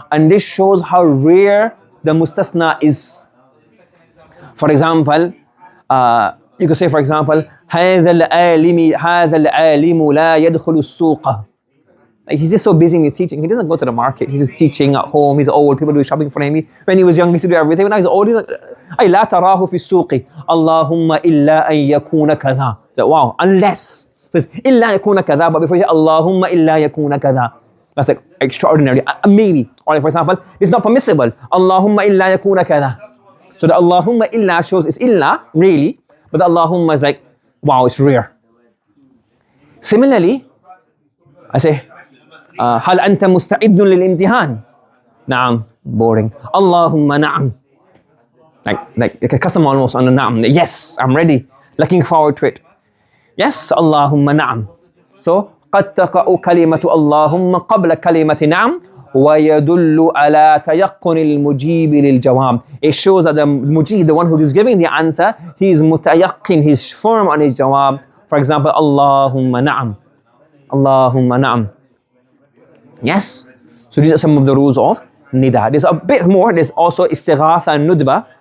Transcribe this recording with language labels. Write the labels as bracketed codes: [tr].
[en] And this shows how rare the mustasna is. For example, you can say, for example, [ar] هَذَا الْعَالِمُ لَا يَدْخُلُ السُّوقَ. [en] He's just so busy with teaching. He doesn't go to the market. He's just teaching at home. He's old. People do shopping for him. When he was young, he used to do everything. When he's old, he's like, [ar] أي لا تراه في السوق اللهم إلا أن يكون كذا. [en] Wow, unless. So it's [ar] إلا يكون كذا, [en] but before you say [ar] اللهم إلا يكون كذا. [en] That's like extraordinary. Maybe. Or like, for example, it's not permissible. [ar] اللهم إلا يكون كذا. [en] So the Allahumma illa shows it's illa, really, but the Allahumma is like, wow, it's rare. Similarly, I say, [ar] هل أنت مستعد للامتحان؟ نعم, [en] boring. Allahumma na'am. Like a custom almost on the na'am. Yes, I'm ready. Looking forward to it. Yes, Allahumma na'am. [ar] So, قد تقع كلمة اللهم قبل كلمة نعم ويدل على تيقن المجيب للجواب. [en] It shows that the mujib, the one who is giving the answer, he is mutayaqqin, he's firm on his jawab. For example, Allahumma na'am. Allahumma na'am. Yes? So these are some of the rules of nida. There's a bit more. There's also istighatha and nudba.